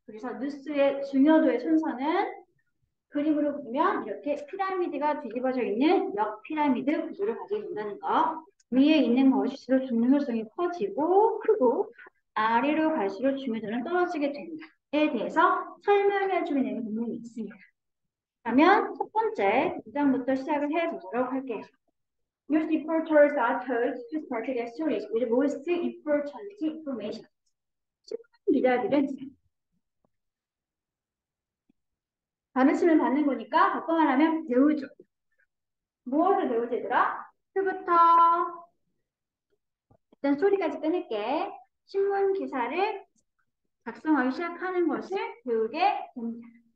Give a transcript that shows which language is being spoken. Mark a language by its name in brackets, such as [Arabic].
[Korean] 그래서 뉴스의 중요도의 순서는 그림으로 보면 이렇게 피라미드가 뒤집어져 있는 역 피라미드 구조를 가지게 된다는 거. 위에 있는 것일수록 중요성이 커지고 크고 아래로 갈수록 중요도는 떨어지게 된다에 대해서 설명해주는 내용 부분이 있습니다. 그러면 첫 번째 문장부터 시작을 해보도록 할게요. [English] News reporters are told to start their stories with the most important information. [Korean] 기자들은 받으시면 받는 거니까 바꿔 말하면 배우죠. 무엇을 배우지 얘들아? 그부터 일단 소리까지 끊을게. 신문 기사를 작성하기 시작하는 것을 배우게 됩니다.